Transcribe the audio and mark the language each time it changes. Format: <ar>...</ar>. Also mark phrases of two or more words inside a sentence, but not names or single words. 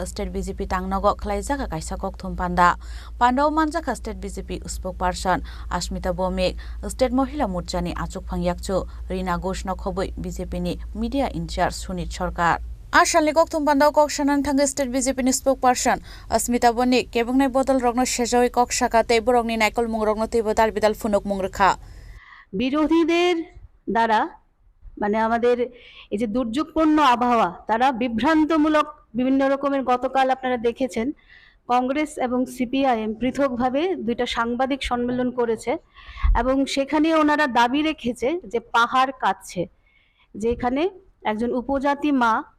<trp>State BJP Tangnogo Klaizaka Kaisa Kokthum Panda Pando Manjaka State BJP spokesperson Ashmita Bomik State Mohila Murchani Achuk Phangyakchu Rina Ghoshno Khobui BJP ni</trp> <en>Media in charge</en> <trp>Sunit Sarkar Ashalni Kokthum Panda Kokshanan Thang State BJP ni spokesperson Ashmita Bomik Kebungai Bodol Rokno Shejoi Kokshaka Te Borokni Naikol Mungrokno Te Bodal Bidal Funok Mungrekha</trp> <bn>বিরোধীদের দ্বারা মানে আমাদের এই যে দুর্যোগপূর্ণ আবহাওয়া তারা বিভ্রান্তমূলক বিভিন্ন রকমের গতকাল আপনারা দেখেছেন কংগ্রেস এবং সিপিআইএম পৃথকভাবে দুইটা সাংবাদিক সম্মেলন করেছে এবং সেখানে ওনারা দাবি রেখেছে যে পাহাড় কাঁদছে যেখানে একজন উপজাতি মা</bn>